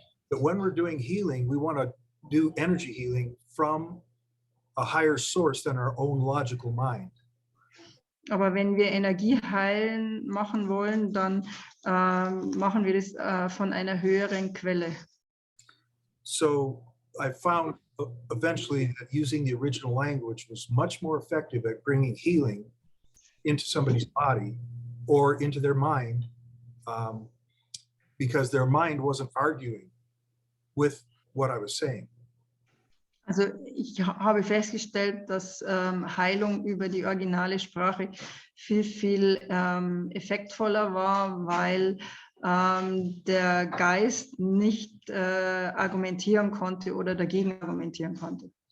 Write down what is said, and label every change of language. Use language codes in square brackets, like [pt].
[en] But when we're doing healing, we want to do energy healing from a higher source than our own logical mind. [de] Aber wenn wir Energie heilen machen wollen, dann machen wir das von einer höheren Quelle. [en] So I found eventually that using the original language was much more effective at bringing healing into somebody's body or into their mind, because their mind wasn't arguing with what I was saying. [de] Also ich habe festgestellt, dass Heilung über die originale Sprache viel, viel effektvoller war, weil der Geist nicht argumentieren konnte oder dagegen argumentieren konnte.